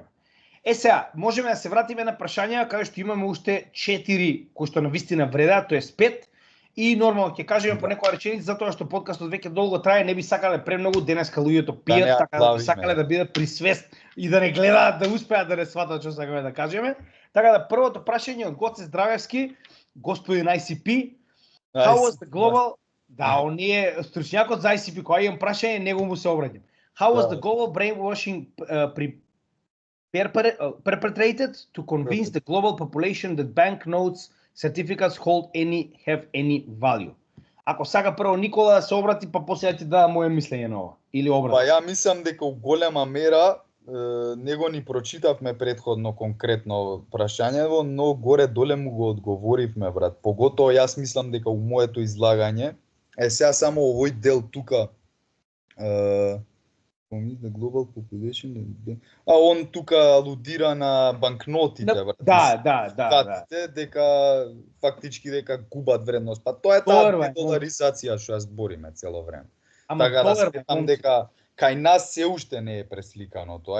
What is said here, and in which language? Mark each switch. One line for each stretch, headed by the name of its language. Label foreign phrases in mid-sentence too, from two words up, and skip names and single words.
Macedonian: Сега, можеме да се вратиме на прашања, каде што имаме уште 4 кои што навистина вредат, тоест 5. И нормално ќе кажеме по некоја реченица, затоа што подкастот веќе долго трае, не би сакале премногу, денеска луѓето пијат, така да би сакале да бидат при свест и да не гледаат, да успеат да не сватат што сакаме да кажеме. Така да првото прашање од Гоце Здравевски, господин ICP,
English: how was the global...
Macedonian: Да, он е стручњакот за ICP, кога имам прашање, него му се обраќам.
English: How was the global brainwashing perpetrated to convince the global population that banknotes certificates have any value?
Macedonian: Ако сака прво Никола да се обрати, па после ќе дадам моје мислење на ова или обрат. Па ја мислам дека у голема мера него ни прочитавме предходно конкретно прашањево, но горе доле му го одговоривме, брат. Поготоа јас мислам дека у моето излагање сега само овој дел тука
English: the global population.
Macedonian: Он тука алудира на банкнотите, брат. Да. Дека фактички дека губат вредност. Па тоа е таа доларизација што ја збориме цело време. Така да сметам дека кај нас се уште не е пресликано тоа.